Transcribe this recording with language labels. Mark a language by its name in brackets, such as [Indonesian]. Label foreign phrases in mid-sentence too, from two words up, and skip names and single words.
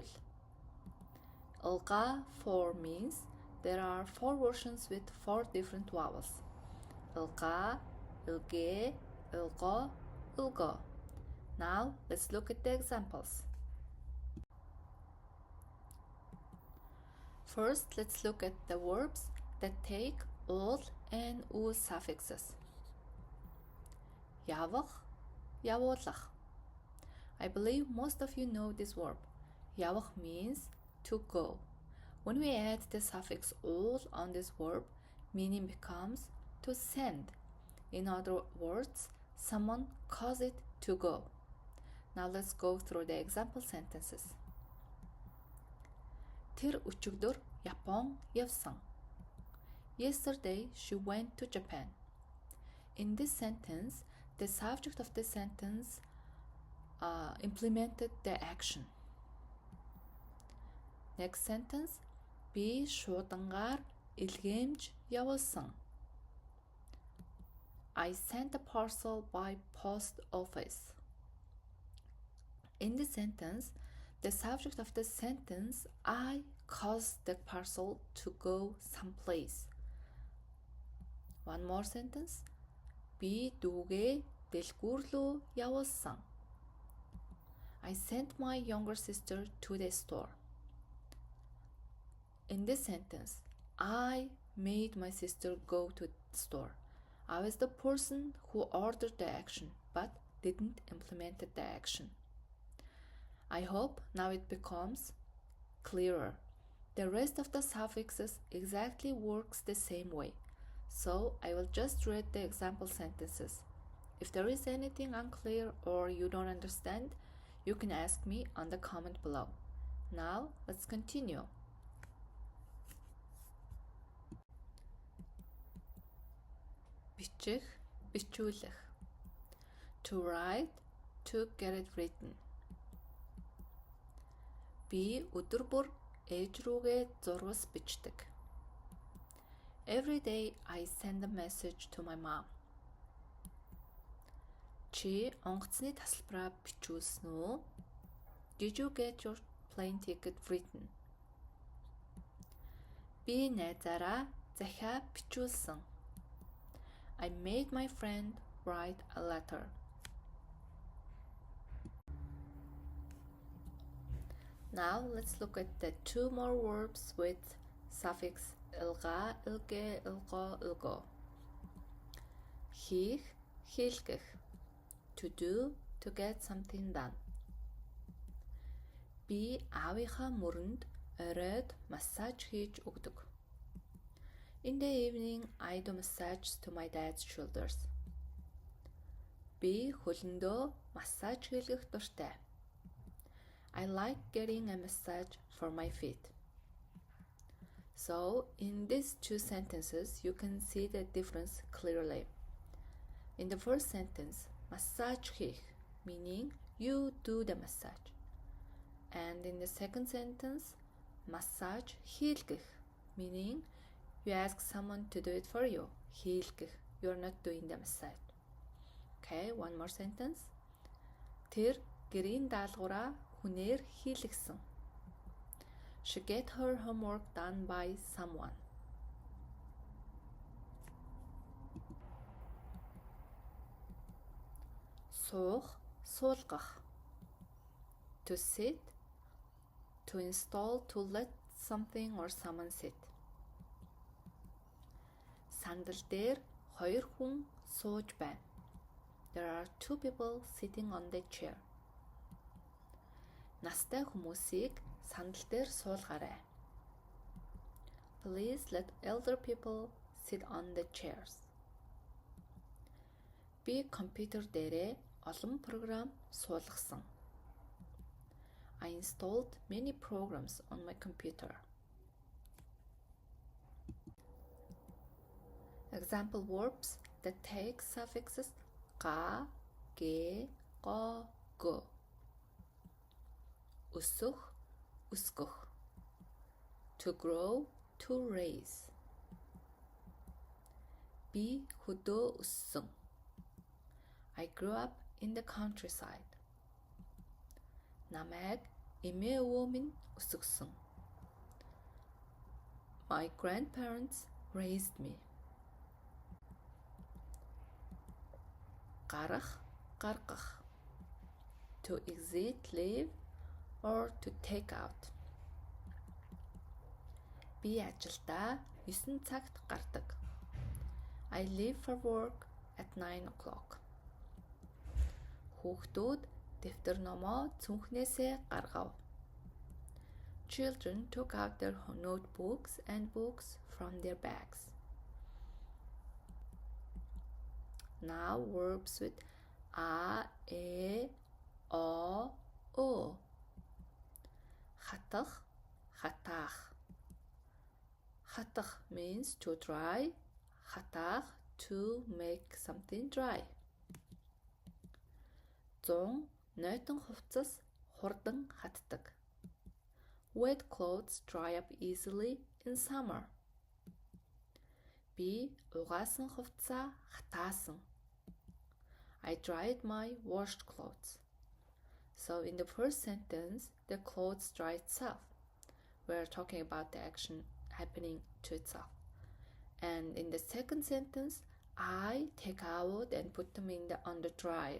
[English] Ilqa 4 means there are four versions with four different vowels, ilqa, ilge, ilqa, ilgo. Now let's look at the examples. First, let's look at the verbs that take ul and u suffixes. [Mongolian] Явах, явуулах. [English] I believe most of you know this verb. Явах means to go. When we add the suffix ul on this verb, meaning becomes to send. In other words, someone caused it to go. Now let's go through the example sentences. [Mongolian] Тэр өчигдөр Япон явсан. [English] Yesterday she went to Japan. In this sentence, the subject of the sentence implemented the action. Next sentence, [Mongolian] би шуудангаар илгээмж явуулсан. [English] I sent a parcel by post office. In this sentence, the subject of the sentence I caused the parcel to go someplace. One more sentence, [Mongolian] би дүүгээ дэлгүүр рүү явуулсан. [English] I sent my younger sister to the store. In this sentence, I made my sister go to the store. I was the person who ordered the action but didn't implement the action. I hope now it becomes clearer. The rest of the suffixes exactly works the same way. So I will just read the example sentences. If there is anything unclear or you don't understand, you can ask me on the comment below. Now let's continue. [Mongolian] Бичих, бичүүлэх. [English] To write, to get it written. [Mongolian] Би өдөр бүр ээж рүүгээ зурвас бичдэг. [English] Every day I send a message to my mom. [Mongolian] Чи онгоцны тасалбараа бичүүлсэн үү? [English] Did you get your plane ticket written? [Mongolian] Би найзаараа захиа бичүүлсэн. [English] I made my friend write a letter. Now let's look at the two more verbs with suffix ilga, ilge, ilgo, ilgo. [Mongolian] Хийх, хийлгэх. [English] To do, to get something done. [Mongolian] Би аавынхаа мөрөнд оройд массаж хийж өгдөг. [English] In the evening, I do massage to my dad's shoulders. [Mongolian] Би хөлөндөө массаж хийлгэх дуртай. [English] I like getting a massage for my feet. So, in these two sentences, you can see the difference clearly. In the first sentence, massage хийх, meaning you do the massage. And in the second sentence, massage хийлгэх, meaning you ask someone to do it for you. Хийлгэх, you're not doing the massage. Okay, one more sentence. [Mongolian] Тэр гэрийн даалгавраа хүнээр хийлгэсэн. [English] She get her homework done by someone. [Mongolian] Суух, суулгах. [English] to sit, to install, to let something or someone sit. [Mongolian] Сандал дээр хоёр хүн сууж байна. [English] There are two people sitting on the chair. [Mongolian] Настай хүмүүсийг сандал дээр суулгаарай. [English] Please let elder people sit on the chairs. [Mongolian] Би компьютер дээрээ олон програм суулгасан. [English] I installed many programs on my computer. Example verbs that take suffixes га, ге, го, го. [Mongolian] Өсөх, өсгөх. [English] To grow, to raise. [Mongolian] Би хөдөө өссөн. [English] I grew up in the countryside. [Mongolian] Намайг эмээ өвөө минь өсгсөн. [English] My grandparents raised me. [Mongolian] Гарах, гаргах. [English] To exit, leave, or to take out. [Mongolian] Би ажилдаа 9 цагт гардаг. [English] I leave for work at 9 o'clock. [Mongolian] Хүүхдүүд дэвтэр номоо цүнхнээсээ гаргав. [English] Children took out their notebooks and books from their bags. Now verbs with a, e, o, o. [Mongolian] Хатах, хатаах. [English] Хатах means to dry. Хатаах to make something dry. [Mongolian] Зун нойтон хувцас хурдан хатдаг. [English] Wet clothes dry up easily in summer. [Mongolian] Би угаасан хувцас хатаасан. [English] I dried my washed clothes. So in the first sentence, the clothes dry itself. We're talking about the action happening to itself. And in the second sentence, I take out and put them on the dryer.